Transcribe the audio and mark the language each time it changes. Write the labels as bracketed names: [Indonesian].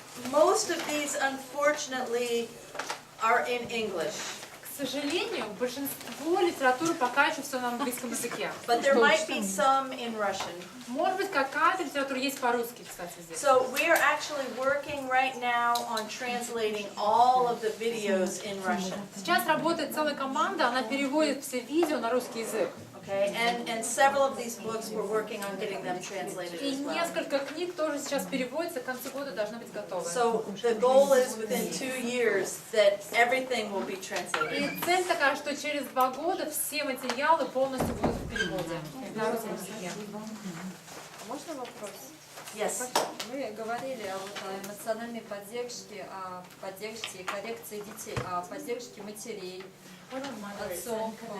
[English] Most of these, unfortunately, are in English. [Russian] К К сожалению, большинство литературы пока еще все на английском языке. [English] But there might be some in Russian. [Russian] Может быть, какая-то литература есть по-русски, кстати, здесь. [English] So we are actually working right now on translating all of the videos in Russian. [Russian] Сейчас работает целая команда, она переводит все видео на русский язык. [English] Okay, and several of these books we're working on getting them translated [Russian] И [English] as well. [Russian] несколько книг тоже сейчас переводятся, к концу года должны быть готовы. [English] So the goal is within 2 years that everything will be [Russian] И [English] translated. [Russian] цель такая, что через 2 года все материалы полностью будут в переводе на русском языке. Можно вопрос? [English] Yes. [Russian] Вы говорили о эмоциональной поддержке, о поддержке и коррекции детей, о поддержке матерей, отцов.